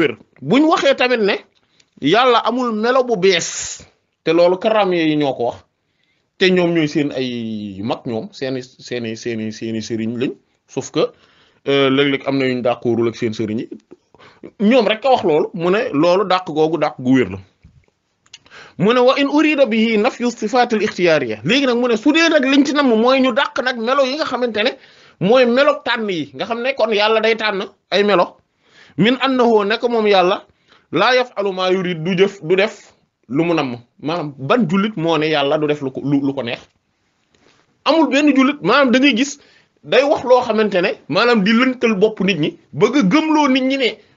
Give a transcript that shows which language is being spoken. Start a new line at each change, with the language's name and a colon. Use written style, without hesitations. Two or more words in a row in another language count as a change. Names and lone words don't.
Wolof: wér buñ waxee tamit ne yàlla amul melo bu bees te loolu karam yi ñoo ko wax te ñoom ñooy seen ay mag ñoom seeni sëriñ lañ
French: sauf que
Wolof: léeg-léeg am na yuñ d'accordul ak seen sëriñ yi ñoom rek ka wax loolu mu ne loolu dàq googu dàq gu wér la mu ne
Arabic: وإن أريد به نفي صفة الاختيارية
Wolof: léegi nag mu ne su dee nag liñ ci namm mooy ñu dàq nag melo yi nga xamante ne mooy melo tànn yi nga xam ne kon yàlla day tànn ay melo
Arabic: من أنه
Wolof: nekk moom yàlla
Arabic: لا يفعل ما يريد
Wolof: du def lu mu namm maanaam ban jullit moo ne yàlla du def lu ko neex amul benn jullit maanaam da ngay gis day wax loo xamante ne maanaam di lëntal bopp nit ñi bëgg a gëmloo nit ñi ne